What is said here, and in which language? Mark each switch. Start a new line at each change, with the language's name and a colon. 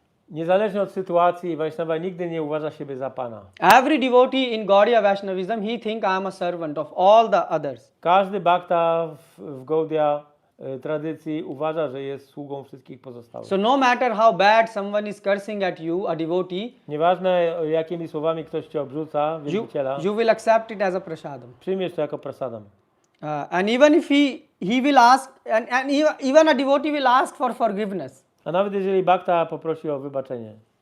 Polish: Niezależnie od sytuacji, Vaishnava nigdy nie uważa siebie za pana.
English: Every devotee in Gaudiya Vaishnavism, he think I am a servant of all the others.
Polish: Każdy bhakta w Gaudiya tradycji uważa, że jest sługą wszystkich pozostałych.
English: So no matter how bad someone is cursing at you, a devotee,
Polish: Nieważne jakimi słowami ktoś cię obrzuca, wielbiciela,
English: you will accept it as a prasadam.
Polish: przyjmiesz to jako prasadam.
English: And even if he will ask, and even a devotee will ask for forgiveness.
Polish: A nawet jeżeli bhakta poprosi o wybaczenie.